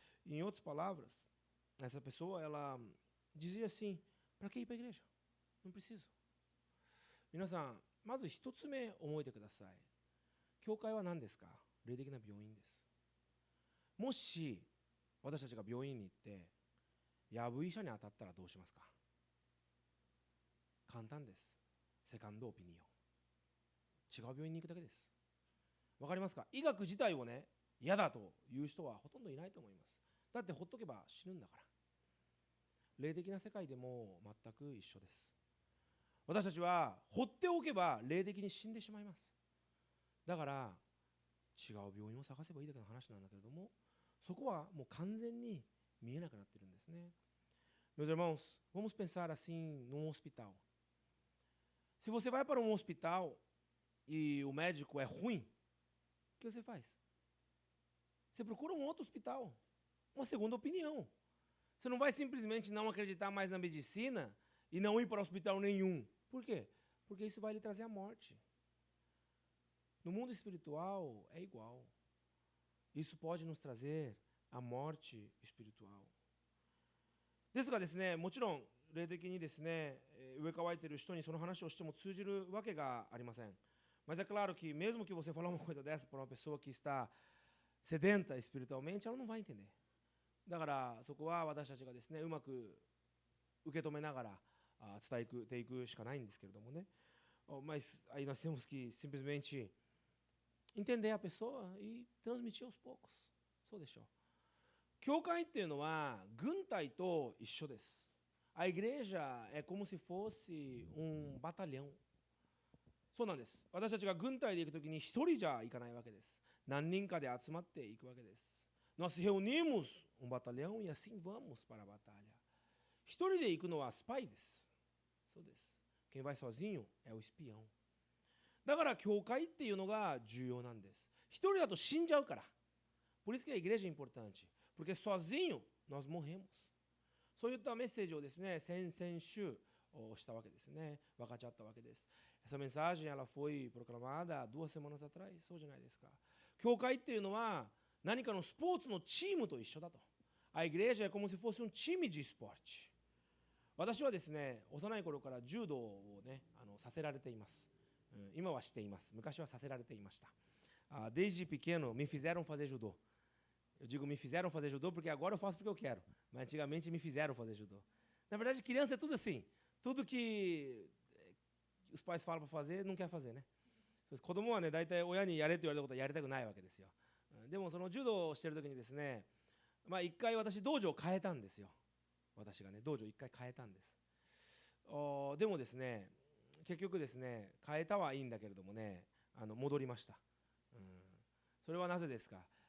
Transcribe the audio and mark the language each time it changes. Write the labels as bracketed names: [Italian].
[Portuguese] Em outras palavras, essa pessoa, ela dizia assim, para que ir para a igreja? Não preciso. [Japanese] 皆さん、まず一つ目覚えてください。教会は何ですか？霊的な病院です。もし私たちが病院に行ってやぶ医者に当たったらどうしますか？簡単です。セカンドオピニオン。違う病院に行くだけです。わかりますか？医学自体をね、嫌だという人はほとんどいないと思います。だってほっとけば死ぬんだから。霊的な世界でも全く一緒です。私たちは放っておけば霊的に死んでしまいます。だから違う病院を探せばいいだけの話なんだけれども、そこはもう完全に見えなくなっているんですね。 [Portuguese] Meus irmãos, vamos pensar assim num hospital. Se você vai para um hospital e o médico é ruim, o que você faz? Você procura um outro hospital, uma segunda opinião. Você não vai simplesmente não acreditar mais na medicina e não ir para o hospital nenhum. Por quê? porque isso vai lhe trazer a morte. No mundo espiritual é igual. Isso pode nos trazer a morte espiritual. [Japanese] ですがですね、もちろん霊的にですね、植え替えている人にその話をしても通じるわけがありません。 [Portuguese] Mas é claro que mesmo que você falar uma coisa dessa para uma pessoa que está sedenta espiritualmente, ela não vai entender. [Japanese] だからそこは私たちがですね、うまく受け止めながら伝えていくしかないんですけれどもね。 [Portuguese] Mas aí nós temos que simplesmente entender a pessoa e transmitir aos poucos. [Japanese] そうでしょう。教会っていうのは軍隊と一緒です。 [Portuguese] A igreja é como se fosse batalhão. [Japanese] そうなんです。私たちが軍隊で行くときに一人じゃ行かないわけです。何人かで集まっていくわけです。 [Portuguese] Nós reunimos batalhão e assim vamos para a batalha. [Japanese] 一人で行くのはスパイです。そうです。 [Portuguese] Quem vai sozinho é o espião. [Japanese] だから教会っていうのが重要なんです。一人だと死んじゃうから。 [Portuguese] Por isso que a igreja é importante. Porque sozinho nós morremos. [Japanese] そういったメッセージをですね、先々週したわけですね。分かち合ったわけです。 [Portuguese] Essa mensagem ela foi proclamada 2 semanas atrás. [Japanese] そうじゃないですか。教会っていうのは何かのスポーツのチームと一緒だと。 [Portuguese] A igreja é como se fosse time de esporte. [Japanese] 私はですね、幼い頃から柔道をね、させられています。今はしています。昔はさせられていました。 [Portuguese] Desde pequeno me fizeram fazer judô. Eu digo me fizeram fazer judô porque agora eu faço porque eu quero, mas antigamente me fizeram fazer judô. Na verdade, criança é tudo assim. Tudo que os pais falam para fazer, não quer fazer, né? [Japanese] 子供はね、大体親にやれと言われたことはやりたくないわけですよ。でもその柔道をしてる時にですね、一回私道場を変えたんですよ。私がね、道場一回変えたんです。でもですね、結局ですね、変えたはいいんだけれどもね、戻りました。それはなぜですか。